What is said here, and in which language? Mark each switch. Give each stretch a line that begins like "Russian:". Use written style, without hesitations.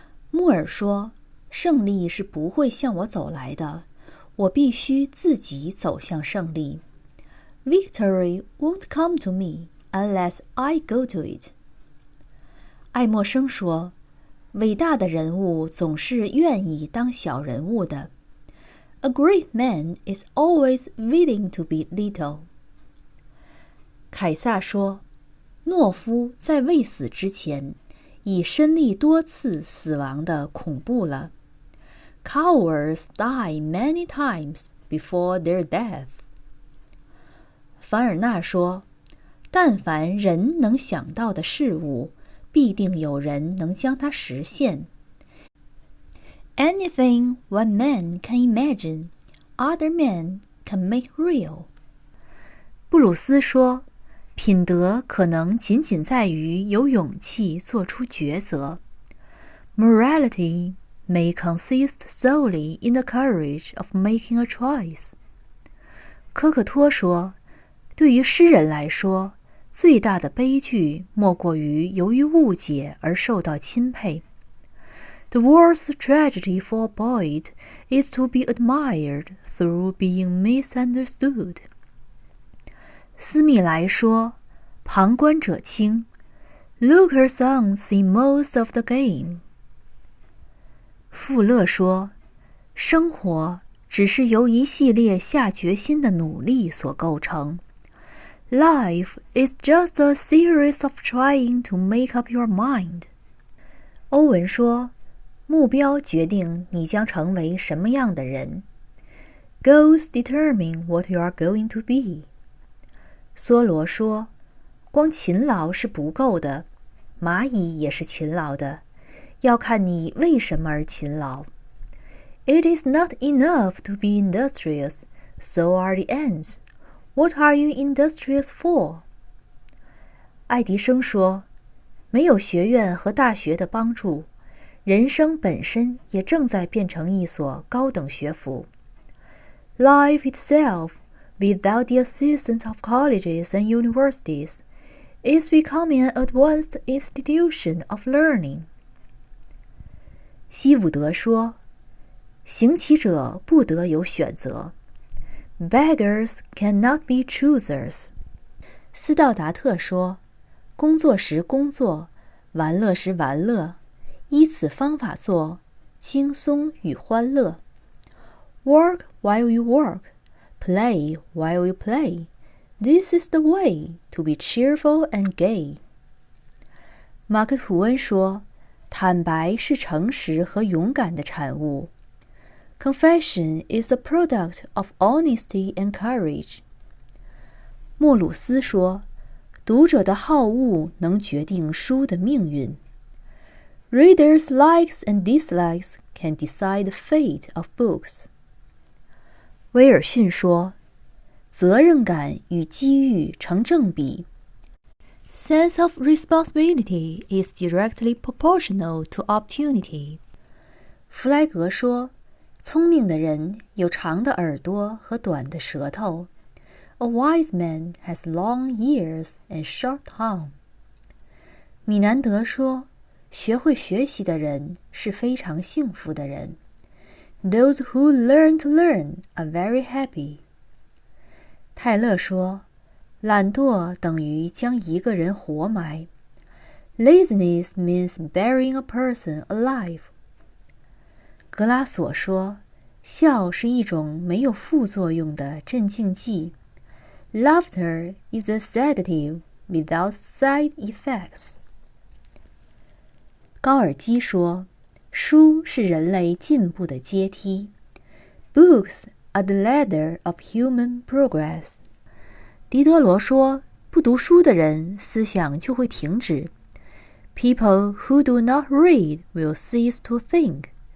Chinese: 穆尔说，胜利是不会向我走来的，我必须自己走向胜利。
English: Victory won't come to me unless I go to it.
Chinese: 爱默生说，伟大的人物总是愿意当小人物的。
English: A great man is always willing to be little.
Chinese: 凯撒说，懦夫在未死之前，已身历多次死亡的恐怖了。
English: Cowards die many times before their death.
Chinese: 凡尔纳说，但凡人能想到的事物，必定有人能将它实现。
English: Anything one man can imagine, other men can make real.
Chinese: 布鲁斯说，品德可能仅仅在于有勇气做出抉择。
English: Morality may consist solely in the courage of making a choice.
Chinese: 科克托说，对于诗人来说，最大的悲剧莫过于由于误解而受到钦佩。
English: The worst tragedy for a poet is to be admired through being misunderstood.
Chinese: 斯密莱说，旁观者清
English: Lookers on see most of the game.
Chinese: 富勒说，生活只是由一系列下决心的努力所构成。
English: Life is just a series of trying to make up your mind.
Chinese: 欧文说，目标决定你将成为什么样的人。
English: Goals determine what you are going to be.
Chinese: 梭罗说，光勤劳是不够的，蚂蚁也是勤劳的，要看你为什么而勤劳。
English: It is not enough to be industrious, so are the ants. What are you industrious for?
Chinese: 爱迪生说，没有学院和大学的帮助，人生本身也正在变成一所高等学府。
English: Life itself, without the assistance of colleges and universities, is becoming an advanced institution of learning.
Chinese: 希伍德说，行乞者不得有选择。
English: Beggars cannot be choosers.
Chinese: 斯道达特说，工作时工作，玩乐时玩乐，依此方法做，轻松与欢乐。
English: Work while you work, play while you play. This is the way to be cheerful and gay.
Chinese: 马克·吐温说，坦白是诚实和勇敢的产物。
English: Confession is a product of honesty and courage.
Chinese: 莫鲁斯说，读者的好恶能决定书的命运。
English: Readers' likes and dislikes can decide the fate of books.
Chinese: 威尔逊说，责任感与机遇成正比。
English: Sense of responsibility is directly proportional to opportunity.
Chinese: 弗莱格说，聪明的人有长的耳朵和短的舌头。
English: A wise man has long ears and short tongue.
Chinese: 米南德说，学会学习的人是非常幸福的人。
English: Those who learn to learn are very happy.
Chinese: 泰勒说，懒惰等于将一个人活埋。
English: Laziness means burying a person alive.
Chinese: 格拉索说，笑是一种没有副作用的镇静剂。
English: Laughter is a sedative without side effects.
Chinese: 高尔基说，书是人类进步的阶梯。
English: Books are the ladder of human progress.
Chinese: 狄德罗说，不读书的人思想就会停止。
English: People who do not read will cease to think.